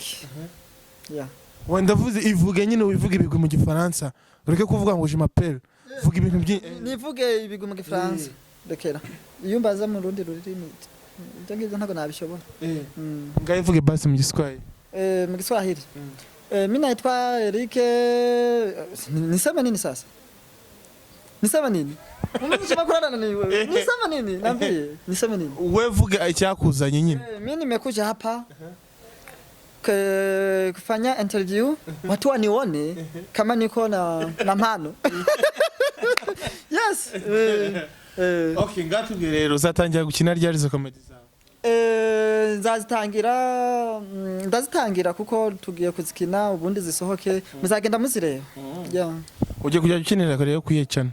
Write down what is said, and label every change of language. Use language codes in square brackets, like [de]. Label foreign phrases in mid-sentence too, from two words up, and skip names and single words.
[rw] wenda vuze ivuge nyine wivuge ibigwi mu Gifaransa ureke kuvuga ngo [fr] je m'appelle [rw] vuga ibintu nivuge ibigwi mu Gifaransa rekera iyo mbaza mu rundi rurimi ngize ntago nabishobora ngaho ivuge basi mu Giswahili mu Giswahili [sw] mimi naitwa Eric nisema nini sasa nisema nini umesema kurana nini wewe nisema nini niambie nisema nini [rw] wewe vuga icyakuzanye nyine [sw] mimi nimekuja hapa kufanya interview watu wanione kama niko na mpano yes [rw] okay ngatubwire rero uzatangira gukina ryari zo comedy zawe ndazitangira kuko tugiye kuzikina ubundi zisohoke muzagenda muzireba uje kujya gukinira rero kuyecana